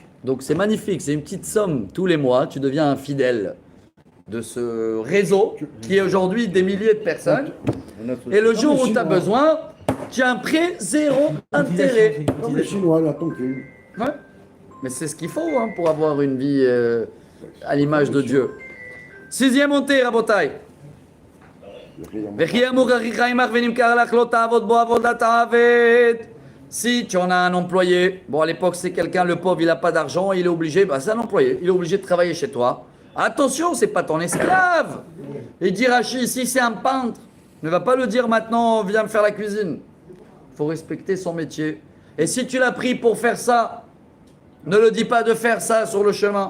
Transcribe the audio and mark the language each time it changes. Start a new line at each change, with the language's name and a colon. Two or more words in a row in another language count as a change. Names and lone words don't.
French: Donc c'est magnifique, c'est une petite somme tous les mois, tu deviens un fidèle de ce réseau qui est aujourd'hui des milliers de personnes. Et le jour où tu as besoin, tu as un prêt zéro intérêt. Comme les Chinois, là, ton cul. Ouais. Mais c'est ce qu'il faut hein, pour avoir une vie à l'image de Dieu. Sixième montée, Rabotai.
Hebrew: וכי אמור אחיך עמך ונמכר לך לא תעבוד בו עבודת העבד.
French: Si tu en as un employé, bon à l'époque c'est quelqu'un, le pauvre il n'a pas d'argent, il est obligé, bah c'est un employé, il est obligé de travailler chez toi. Attention, c'est pas ton esclave. Et dire Rachi, si c'est un peintre, ne va pas le dire maintenant, viens me faire la cuisine. Il faut respecter son métier. Et si tu l'as pris pour faire ça, ne le dis pas de faire ça sur le chemin.